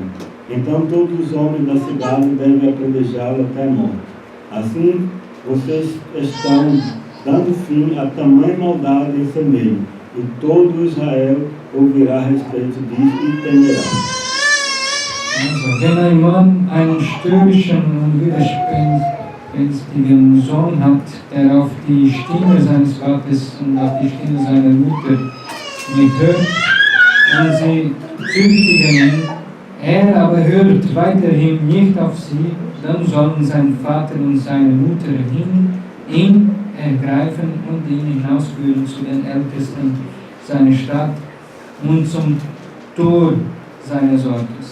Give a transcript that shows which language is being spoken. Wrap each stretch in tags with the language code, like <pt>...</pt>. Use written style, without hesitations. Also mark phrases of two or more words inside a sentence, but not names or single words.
<pt>Então todos os homens da cidade devem apedrejá-lo até a morte. Assim, vocês estão dando fim a tamanha maldade em seu meio, e todo Israel ouvirá a respeito disso e temerá.</pt> <de>Also, wenn ein Mann einen störrischen und widerspenstigen Sohn hat, der auf die Stimme seines Vaters und auf die Stimme seiner Mutter nicht hört, und sie züchtigen ihn, aber hört weiterhin nicht auf sie, dann sollen sein Vater und seine Mutter ihn ergreifen und ihn hinausführen zu den Ältesten seiner Stadt und zum Tor seines Ortes.</de>